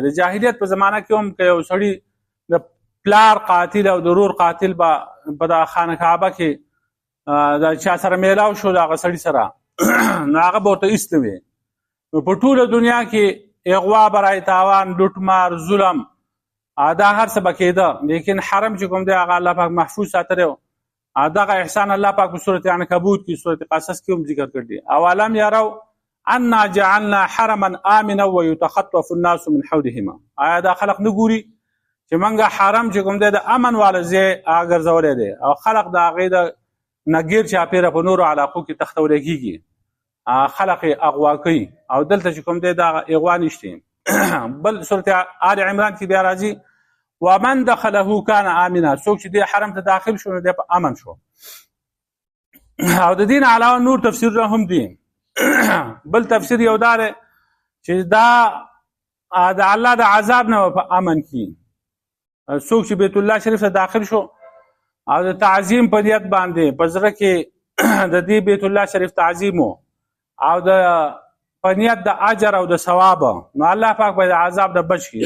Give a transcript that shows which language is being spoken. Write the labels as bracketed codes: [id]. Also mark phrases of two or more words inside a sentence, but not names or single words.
[ps] د جاهلیت په زمانه کې هم که یو سړي د پلار قاتل او د ورور قاتل به په د خانه کعبه کې د چا سره میلاو شو د هغه سړي سره نو هغه به ورته ایست نه وي. نو په ټوله دنیا کې اغوا برای تاوان لوټمار ظلم دا هر څه به کېده لیکن حرم چې کوم دی هغه الله پاک محفوظ ساتلی و. دغه احسان الله پاک په سورت عنکبوت کې سورت قصص کې هم ذکر کړی. [ar] اولم یرو انا جعلنا حرما آمنا ويتخطف الناس من حولهما. [ps] آیا دا خلق نه ګوري چې منګه حرم چې کوم دی د امن والا ځای ګرځولی دی او خلق د هغې د نه ګیر چاپېره په نورو علاقو کې تختولی کېږي خلق یې اغوا کوي او دلته چې کوم دی دا اغوا نشته. بل سورت آل عمران کې بیا راځي [ar] ومن دخله کان آمنا. [ps] څوک چې دی حرم ته داخل شو نو دی په امن شو. او د دین علاوه نور تفسیرونه هم دي. بل تفسیر یو دا دی چې دا د الله د عذاب نه په امن کې څوک چې بیت الله شریف ته داخل شو او د تعظیم په نیت باندې په زړه کې د دې بیت الله شریف تعظیم او د په نیت د اجر او د ثواب نو الله پاک به د عذاب نه بچ کړي.